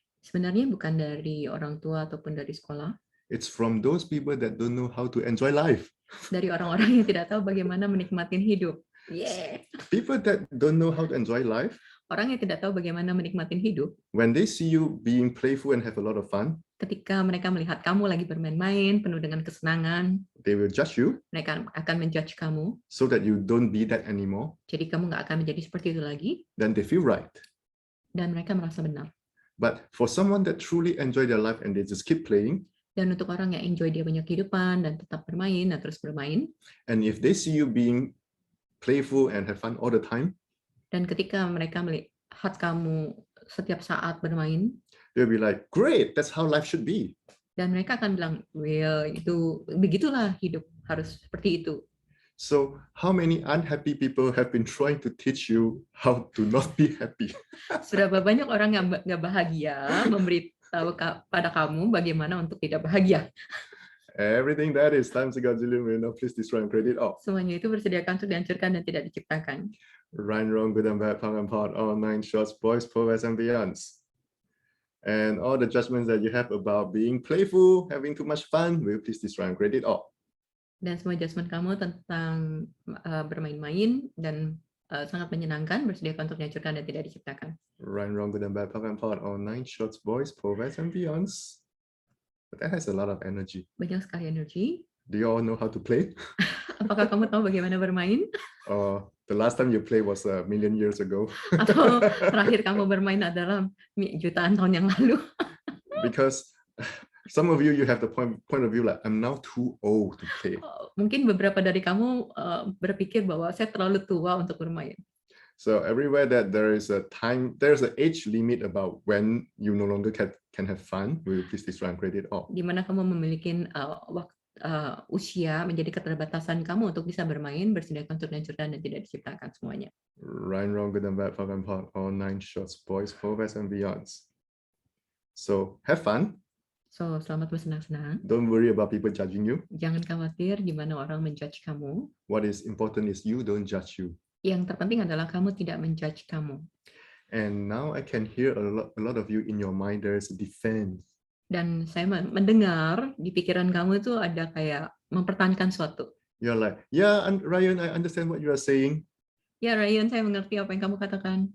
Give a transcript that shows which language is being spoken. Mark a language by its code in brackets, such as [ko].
[id] Sebenarnya bukan dari orang tua ataupun dari sekolah. [en] It's from those people that don't know how to enjoy life. [id] Dari orang-orang yang tidak tahu bagaimana menikmati hidup. Yeah. [en] People that don't know how to enjoy life. [id] Orang yang tidak tahu bagaimana menikmati hidup. [en] When they see you being playful and have a lot of fun. [id] Ketika mereka melihat kamu lagi bermain-main penuh dengan kesenangan, [en] they will judge you. [id] Mereka akan menjudge kamu. [en] So that you don't be that anymore. [id] Jadi kamu nggak akan menjadi seperti itu lagi. [en] Then they feel right. [id] Dan mereka merasa benar. [en] But for someone that truly enjoy their life and they just keep playing. [id] Dan untuk orang yang enjoy dia punya kehidupan dan tetap bermain dan terus bermain. [en] And if they see you being playful and have fun all the time. [id] Dan ketika mereka melihat kamu setiap saat bermain, [en] they'll be like, great, that's how life should be. [id] Dan mereka akan bilang, well, itu begitulah hidup harus seperti itu. [en] So, how many unhappy people have been trying to teach you how to not be happy? [id] Berapa banyak orang yang nggak bahagia tahu pada kamu bagaimana untuk tidak bahagia. [en] Everything that is times a gazillion will not please destroy and create it all. [id] Semuanya itu bersediakan untuk dihancurkan dan tidak diciptakan. [en] Right, wrong, good and bad, punk and pot, all 9 shorts, boys, perverts, and beyonds. And all the judgments that you have about being playful, having too much fun, will please destroy and create it all. [id] Dan semua judgement kamu tentang bermain-main dan sangat menyenangkan, bersediakan untuk dihancurkan dan tidak diciptakan. [en] Right, wrong, good and bad, punk and pot, all 9 shorts, boys, perverts, and beyonds. But that has a lot of energy. [id] Banyak sekali energi. [en] Do you all know how to play? [id] Apakah kamu tahu bagaimana bermain? [en] The last time you played was a million years ago. [id] Atau terakhir kamu bermain adalah jutaan tahun yang lalu? [en] Because some of you have the point of view like, I'm now too old to play. [id] Mungkin beberapa dari kamu berpikir bahwa saya terlalu tua untuk bermain. [en] So everywhere that there is a time, there's an age limit about when you no longer can have fun, will you please destroy and create it all. [id] Di mana kamu memiliki usia menjadi keterbatasan kamu untuk bisa bermain, bersediakan untuk dihancurkan dan tidak diciptakan semuanya. [en] Right, wrong, good and bad, punk and pot, all 9 shorts, boys, perverts, and beyonds. So have fun. [id] So selamat bersenang-senang. [en] Don't worry about people judging you. [id] Jangan khawatir gimana orang menjudge kamu. [en] What is important is you don't judge you. [id] Yang terpenting adalah kamu tidak menjudge kamu. [en] And now I can hear a lot of you in your mind, there is a defense. [id] Dan saya mendengar di pikiran kamu itu ada kayak mempertahankan suatu. [en] You're like, yeah, Ryan, I understand what you are saying. [id] Ya Ryan, saya mengerti apa yang kamu katakan.